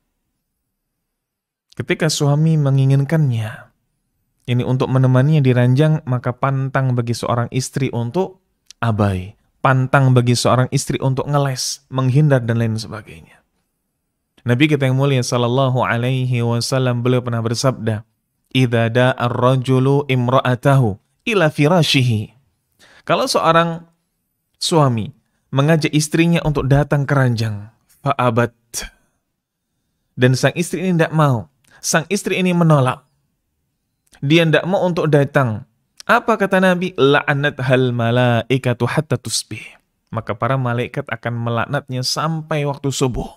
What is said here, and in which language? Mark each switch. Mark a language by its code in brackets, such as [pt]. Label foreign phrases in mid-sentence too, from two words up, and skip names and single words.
[id] Ketika suami menginginkannya, ini untuk menemaninya di ranjang, maka pantang bagi seorang istri untuk abai. Pantang bagi seorang istri untuk ngeles, menghindar dan lain sebagainya. Nabi kita yang mulia [ar] صلى الله عليه وسلم, [id] beliau pernah bersabda, [ar] "إذا دعا الرجل امرأته إلى فراشه." [id] Kalau seorang suami mengajak istrinya untuk datang ke ranjang, fa'abat, dan sang istri ini tidak mau, sang istri ini menolak, dia tidak mau untuk datang, apa kata Nabi? [ar] لعنتها الملائكة حتى تصبح. [id] Maka para malaikat akan melaknatnya sampai waktu subuh.